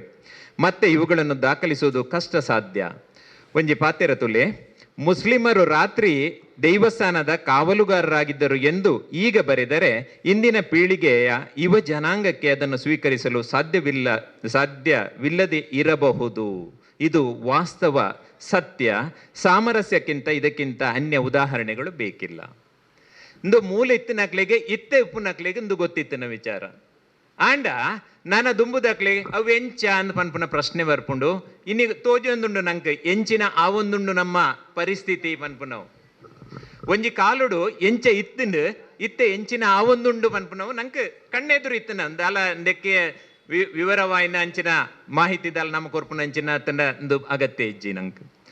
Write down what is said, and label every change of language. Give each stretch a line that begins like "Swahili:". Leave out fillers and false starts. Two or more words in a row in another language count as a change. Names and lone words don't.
Kannada: ಮತ್ತೆ ಇವುಗಳನ್ನು ದಾಖಲಿಸುವುದು ಕಷ್ಟ ಸಾಧ್ಯ.
Tulu: ಒಂಜಿ ಪಾತೆರ ತುಲೆ
Kannada: ಮುಸ್ಲಿಮರು ರಾತ್ರಿ ದೈವಸ್ಥಾನದ ಕಾವಲುಗಾರರಾಗಿದ್ದರು ಎಂದು ಈಗ ಬರೆದರೆ ಇಂದಿನ ಪೀಳಿಗೆಯ ಯುವ ಜನಾಂಗಕ್ಕೆ ಅದನ್ನು ಸ್ವೀಕರಿಸಲು ಸಾಧ್ಯವಿಲ್ಲದೆ ಇರಬಹುದು. ಇದು ವಾಸ್ತವ ಸತ್ಯ. ಸಾಮರಸ್ಯಕ್ಕಿಂತ ಇದಕ್ಕಿಂತ ಅನ್ಯ ಉದಾಹರಣೆಗಳು ಬೇಕಿಲ್ಲ.
Tulu: ಇಂದು ಮೂಲ ಇತ್ತಿನಕ್ಲೆಗೆ ಇತ್ತೆ ಉಪ್ಪುನಕ್ಲೆಗೆ ಇಂದು ಗೊತ್ತಿತ್ತಿನ ವಿಚಾರ ಆಂಡ ನಾನ ದುಂಬುದಕ್ಲೆಗೆ ಅವು ಎಂಚ ಅಂದ್ ಪನ್ಪುನ ಪ್ರಶ್ನೆ ಬರ್ಪುಂಡು ಇನ್ನೀಗ ತೋಜೊಂದುಂಡು ನಂಗೆ ಎಂಚಿನ ಆವೊಂದುಂಡು ನಮ್ಮ ಪರಿಸ್ಥಿತಿ ಪನ್ಪುನವು ಒಂಜಿ ಕಾಲುಡು ಎಂಚ ಇತ್ತಿಂಡು ಇತ್ತೆ ಎಂಚಿನ ಆವೊಂದುಂಡು ಪನ್ಪುನವು ನಂಗೆ ಕಣ್ಣೆದುರು ಇತ್ತಿನ ಅಂದಾಲ ಅಂದಕ್ಕೆ ವಿವರವಾಯಿನ ಅಂಚಿನ ಮಾಹಿತಿ ದಾಲ ನಮ್ಮ ಕೊರ್ಪುನ ಅಂಚಿನ ಒಂದು ಅಗತ್ಯ ಇಜ್ಜಿ ನಂಗೆ